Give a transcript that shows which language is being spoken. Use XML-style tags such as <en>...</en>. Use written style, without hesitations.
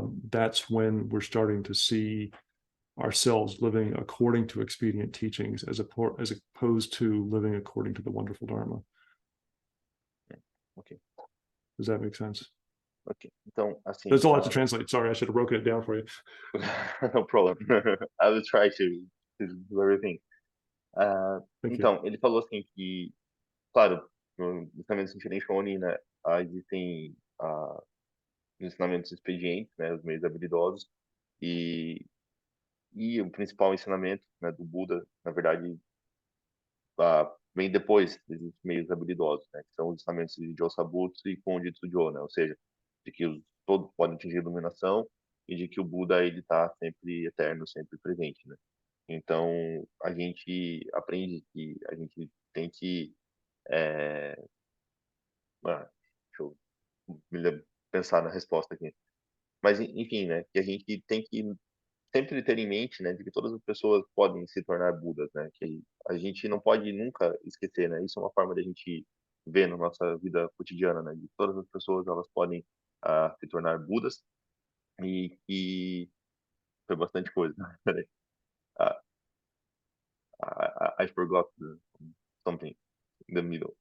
<en>That's when we're starting to see ourselves living according to expedient teachings, as opposed to living according to the wonderful Dharma. Okay. Does that make sense?</en> <pt>Okay. Então, assim,</pt> <en>there's a lot to translate. Sorry, I should have broken it down for you. No problem. I will try to do everything. Thank you.</en> <pt>Então, ele falou assim que, claro, no ensinamento Nichiren Shonin, né, existem ensinamentos expedientes, né, os meios habilidosos, e, e o principal ensinamento, né, do Buda, na verdade, vem depois desses meios habilidosos, né, que são os ensinamentos de Josabutsu e Konjitsujo, né, ou seja, de que todos podem atingir a iluminação e de que o Buda ele está sempre eterno, sempre presente, né. Então a gente aprende que a gente tem que deixa eu pensar na resposta aqui. Mas enfim, né, que a gente tem que sempre ter em mente, né, de que todas as pessoas podem se tornar Budas, né, que a gente não pode nunca esquecer, né, isso é uma forma da gente ver na nossa vida cotidiana, né, de que todas as pessoas elas podem se tornar Budas e foi bastante coisa. Peraí.</pt> <en>Ah, I forgot something in the middle.</en>